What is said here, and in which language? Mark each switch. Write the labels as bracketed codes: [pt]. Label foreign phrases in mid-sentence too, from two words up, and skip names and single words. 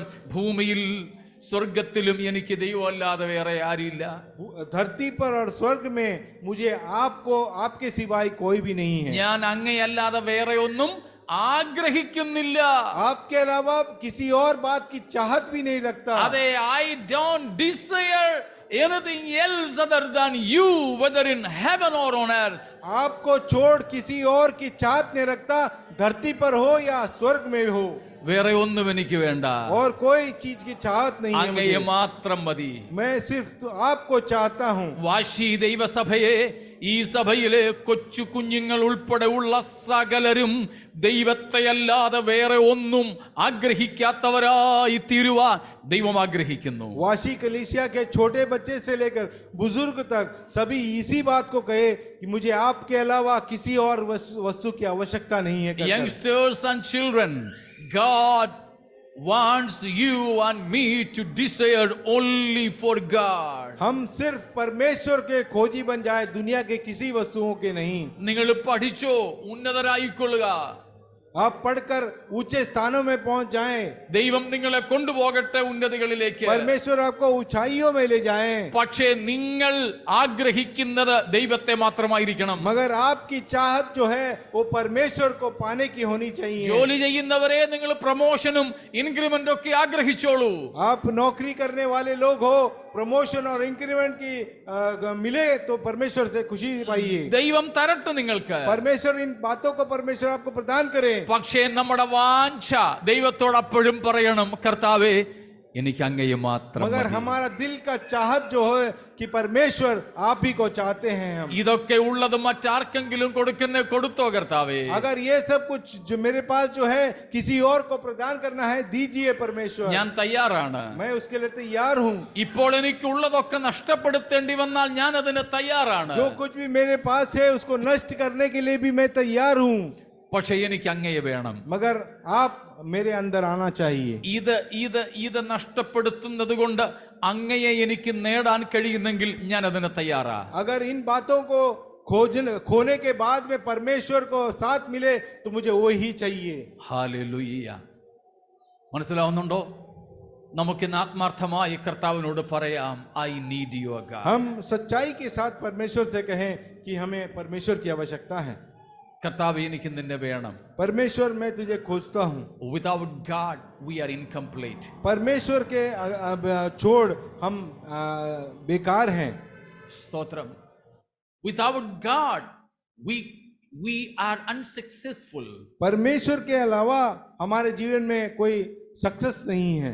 [ml] ഭൂമിയിൽ സ്വർഗത്തിലും എനിക്ക് ദൈവമല്ലാതെ വേറെ ആരില്ല. [hi] धरती पर और स्वर्ग में मुझे आपको, आपके सिवाय कोई भी नहीं है। [ml] ഞാൻ അങ്ങയല്ലാതെ വേറെ ഒന്നും ആഗ്രഹിക്കുന്നില്ല. [hi] आपके अलावा किसी और बात की चाहत भी नहीं रखता। [ml] അതെ, [en] I don't desire anything else other than you, whether in heaven or on earth. [hi] आपको छोड़ किसी और की चाहत नहीं रखता, धरती पर हो या स्वर्ग में हो। [ml] വേറെ ഒന്നും എനിക്ക് വേണ്ട, [hi] और कोई चीज की चाहत नहीं है [ml] അങ്ങയെ [hi] मुझे। [ml] മാത്രം മതി. [hi] मैं सिर्फ तो आपको चाहता हूँ। [ml] വാശി ദൈവസഭയെ, ഈ സഭയിലെ കൊച്ചു കുഞ്ഞുങ്ങൾ ഉൾപ്പെടെ ഉള്ള സകലരും ദൈവത്തെയല്ലാതെ വേറെ ഒന്നും ആഗ്രഹിക്കാത്തവരായി തീരുവാൻ ദൈവം ആഗ്രഹിക്കുന്നു. [hi] वाशी कलीसिया के छोटे बच्चे से लेकर बुजुर्ग तक सभी इसी बात को कहे कि मुझे आपके अलावा किसी और वस्तु की आवश्यकता नहीं है। [en] Youngsters and children, God wants you and me to desire only for God. [hi] हम सिर्फ परमेश्वर के खोजी बन जाए, दुनिया के किसी वस्तुओं के नहीं। [ml] നിങ്ങൾ പഠിച്ചോ, ഉന്നതരായിക്കൊള്ളുക, [hi] आप पढ़कर ऊंचे स्थानों में पहुंच जाएं। [ml] ദൈവം നിങ്ങളെ കൊണ്ടുപോകട്ടെ ഉന്നതികളിലേക്ക്. [hi] परमेश्वर आपको ऊंचाइयों में ले जाएं। [ml] പക്ഷേ നിങ്ങൾ ആഗ്രഹിക്കുന്നത് ദൈവത്തെ മാത്രമായിരിക്കണം. [hi] मगर आपकी चाहत जो है वो परमेश्वर को पाने की होनी चाहिए। [ml] ജോലി ചെയ്യുന്നവരെ നിങ്ങൾ പ്രൊമോഷനും ഇൻക്രിമെന്റും ഒക്കെ ആഗ്രഹിച്ചോളൂ. [hi] आप नौकरी करने वाले लोग हो, प्रमोशन और इंक्रीमेंट की मिले तो परमेश्वर से खुशी पाइए। [ml] ദൈവം തരട്ടെ നിങ്ങൾക്ക്. [hi] परमेश्वर इन बातों को परमेश्वर आपको प्रदान करे। [ml] പക്ഷേ നമ്മുടെ വാഞ്ച ദൈവത്തോട് അപ്പോഴും പറയണം, കർത്താവേ, എനിക്ക് അങ്ങയെ മാത്രം [hi] मगर [ml] മതി. [hi] हमारा दिल का चाहत जो है कि परमेश्वर आप ही को चाहते हैं हम। [ml] ഇതൊക്കെ ഉള്ളത് മറ്റാർക്കെങ്കിലും കൊടുത്തോ കർത്താവേ. [hi] अगर ये सब कुछ जो मेरे पास जो है किसी और को प्रदान करना है, दीजिए परमेश्वर। [ml] ഞാൻ തയ്യാറാണ്. [hi] मैं उसके लिए तैयार हूँ। [ml] ഇപ്പോൾ എനിക്കുള്ളതൊക്കെ നഷ്ടപ്പെടുത്തേണ്ടി വന്നാൽ ഞാൻ അതിന് തയ്യാറാണ്. [hi] जो कुछ भी मेरे पास है उसको नष्ट करने के लिए भी मैं तैयार हूँ। [ml] പക്ഷെ എനിക്ക് അങ്ങയെ വേണം. [hi] मगर आप मेरे अंदर आना चाहिए। [ml] ഇത് നഷ്ടപ്പെടുത്തുന്നത് കൊണ്ട് അങ്ങയെ എനിക്ക് നേടാൻ കഴിയുന്നെങ്കിൽ ഞാൻ അതിന് തയ്യാറാ. [hi] अगर इन बातों को खोने के बाद में परमेश्वर को साथ मिले तो मुझे वो ही चाहिए। [ml] ഹല്ലേലൂയ. മനസ്സിലാവുന്നുണ്ടോ? നമുക്കിന്ന് ആത്മാർത്ഥമായി കർത്താവിനോട് പറയാം, [en] I need your God. [hi] हम सच्चाई के साथ परमेश्वर से कहें कि हमें परमेश्वर की आवश्यकता है। [ml] കർത്താവ്, എനിക്ക് നിന്നെ വേണം. [hi] परमेश्वर मैं तुझे खोजता हूँ। [en] Without God we are incomplete. [hi] परमेश्वर के छोड़ हम बेकार हैं। [ml] സ്തോത്രം. [en] Without God we are unsuccessful. [hi] परमेश्वर के अलावा हमारे जीवन में कोई सक्सेस नहीं है।